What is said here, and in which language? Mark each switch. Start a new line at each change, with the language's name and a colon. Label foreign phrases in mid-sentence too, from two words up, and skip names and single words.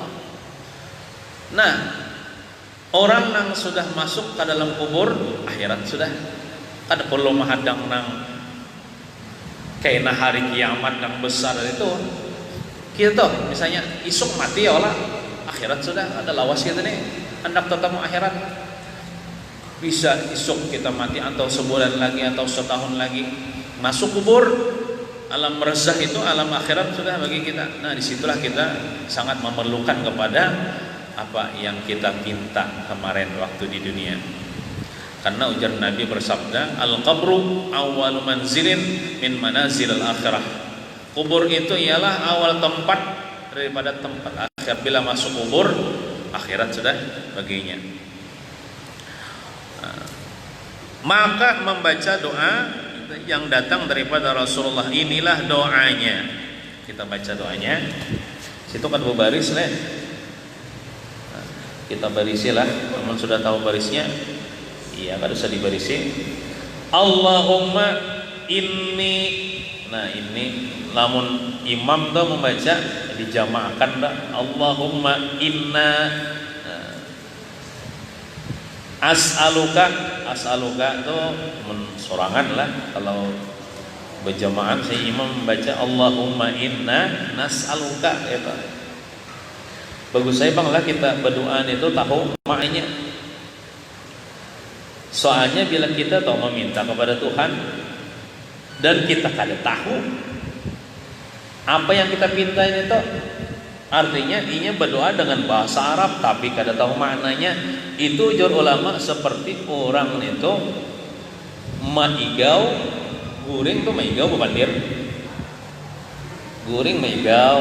Banjar: Nah, orang yang sudah masuk ke dalam kubur, akhirat sudah kada perlu menghadang nang kaina hari kiamat yang besar itu. Kita misalnya isuk mati ya Allah, akhirat sudah ada lawas kita nih, hendak tetap akhirat. Bisa isuk kita mati atau sebulan lagi atau setahun lagi masuk kubur. Alam barzah itu alam akhirat sudah bagi kita. Nah, disitulah kita sangat memerlukan kepada apa yang kita minta kemarin waktu di dunia. Karena ujar Nabi bersabda,
Arabic: القبر أول منزل من منازل الآخرة.
Banjar: Kubur itu ialah awal tempat daripada tempat akhir. Bila masuk kubur, akhirat sudah baginya. Maka membaca doa yang datang daripada Rasulullah, inilah doanya. Kita baca doanya. Situ kan baris lah. Kita barisilah. Teman sudah tahu barisnya? Iya, kan usah dibarisi.
Arabic: اللهم إني.
Banjar: Nah, ini lamun imam tuh membaca dijamaahkan dah.
Arabic: اللهم إنا أسألك
Banjar: tuh sorangan lah. Kalau berjamaah saya imam membaca
Arabic: اللهم إنا نسألك
Banjar: itu. Bagus saya Bang lah kita berdoa itu tahu maknanya. Soalnya bila kita tahu meminta kepada Tuhan dan kita kada tahu apa yang kita minta itu, artinya ini berdoa dengan bahasa Arab tapi kada tahu maknanya, itu ujar ulama seperti orang itu maigau guring tuh maigau bebandir guring maigau.